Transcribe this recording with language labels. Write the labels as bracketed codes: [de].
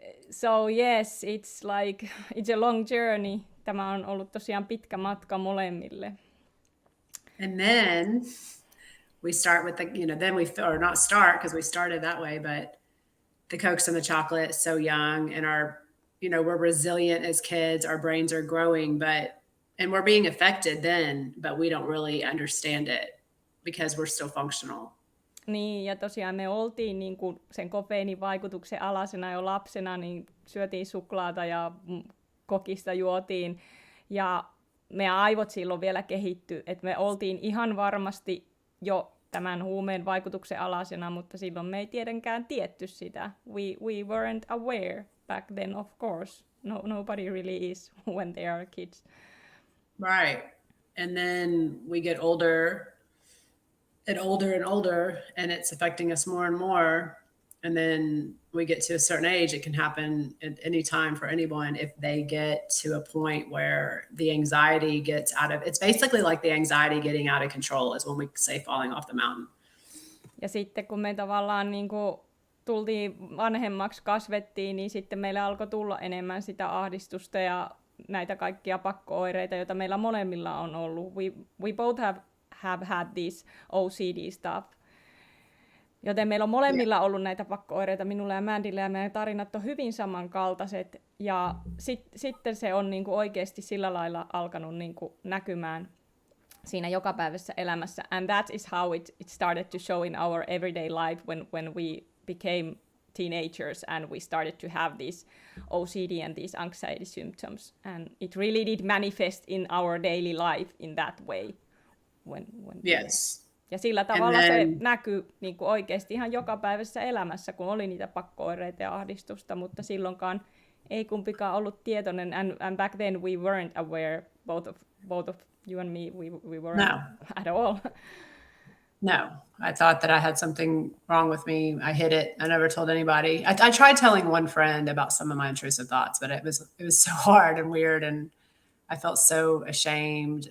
[en] So yes, it's a long journey. [fi] Tämä on ollut tosiaan pitkä matka molemmille. [en] And then we start with or not start because we started that way, but the Cokes and the chocolate so young, and we're resilient as kids, our brains are growing, and we're being affected then, but we don't really understand it because we're still functional. [fi] Niin, ja tosiaan me oltiin niin kuin sen kofeiinin vaikutuksen alasena jo lapsena, niin syötiin suklaata ja kokista juotiin, ja meidän aivot silloin vielä kehittyi, että me oltiin ihan varmasti jo tämän huumeen vaikutuksen alasena, mutta silloin me ei tietenkään tietty sitä. [en] We weren't aware back then, of course. Nobody really is when they are kids. Right. And then we get older and older, and it's affecting us more and more. And then we get to a certain age, it can happen at any time for anyone if they get to a point where the anxiety gets it's basically like the anxiety getting out of control is when we say falling off the mountain. [fi] Ja sitten kun me tavallaan niin kuin tultiin vanhemmaksi, kasvettiin, niin sitten meille alkoi tulla enemmän sitä ahdistusta ja näitä kaikkia pakko-oireita, joita meillä molemmilla on ollut. [en] We both have had this OCD stuff. [fi] Joten meillä on molemmilla ollut näitä pakko-oireita, minulla ja Mandyllä, ja meidän tarinat on hyvin samankaltaiset. Ja sitten se on niinku oikeasti sillä lailla alkanut niinku näkymään siinä jokapäiväisessä elämässä. [en] And that is how it started to show in our everyday life when we became teenagers and we started to have these OCD and these anxiety symptoms. And it really did manifest in our daily life in that way. Yes. [fi] Ja sillä tavalla se näkyy niin kuin oikeasti ihan jokapäiväisessä elämässä, kun oli niitä pakko-oireita ja ahdistusta, mutta silloinkaan ei kumpikaan ollut tietoinen. [en] And back then we weren't aware, both of you and me, we weren't at all. No, I thought that I had something wrong with me. I hid it. I never told anybody. I tried telling one friend about some of my intrusive thoughts, but it was so hard and weird, and I felt so ashamed.